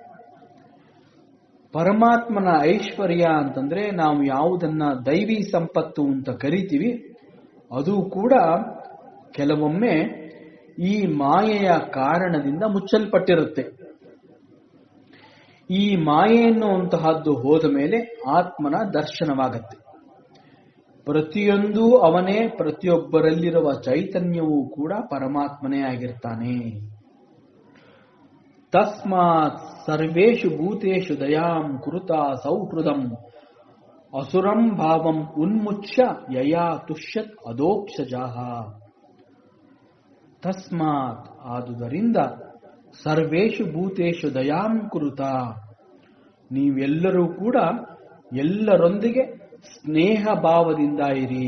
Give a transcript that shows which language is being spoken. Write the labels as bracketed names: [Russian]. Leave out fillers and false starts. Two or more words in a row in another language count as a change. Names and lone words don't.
[Kannada] ಪರಮಾತ್ಮನ ಐಶ್ವರ್ಯ ಅಂತಂದ್ರೆ ನಾವು ಯಾವುದನ್ನ ದೈವಿ ಸಂಪತ್ತು ಅಂತ ಕರಿತೀವಿ, ಅದು ಕೂಡ ಕೆಲವೊಮ್ಮೆ ಈ ಮಾಯೆಯ ಕಾರಣದಿಂದ ಮುಚ್ಚಲ್ಪಟ್ಟಿರುತ್ತೆ. ಈ ಮಾಯೆ ಎನ್ನುವಂತಹದ್ದು ಹೋದ ಮೇಲೆ ಆತ್ಮನ ದರ್ಶನವಾಗತ್ತೆ. ಪ್ರತಿಯೊಂದೂ ಅವನೇ, ಪ್ರತಿಯೊಬ್ಬರಲ್ಲಿರುವ ಚೈತನ್ಯವೂ ಕೂಡ ಪರಮಾತ್ಮನೇ ಆಗಿರ್ತಾನೆ. [Sanskrit] ತಸ್ಮಾತ್ ಸರ್ವೇಷು ಭೂತೇಷು ದಯಾಂ ಕುರುತಾ ಸೌಹೃದಂ ಅಸುರಂ ಭಾವಂ ಉನ್ಮುಚ್ಯ ಯಯಾ ತುಷ್ಯತ್ ಅದೋಕ್ಷಜಃ. [Kannada] ತಸ್ಮಾತ್, ಆದುದರಿಂದ, [Sanskrit] ಸರ್ವೇಷು ಭೂತೇಷು ದಯಾಂ ಕುರುತಾ, [Kannada] ನೀವೆಲ್ಲರೂ ಕೂಡ ಎಲ್ಲರೊಂದಿಗೆ ಸ್ನೇಹ ಭಾವದಿಂದ ಇರಿ.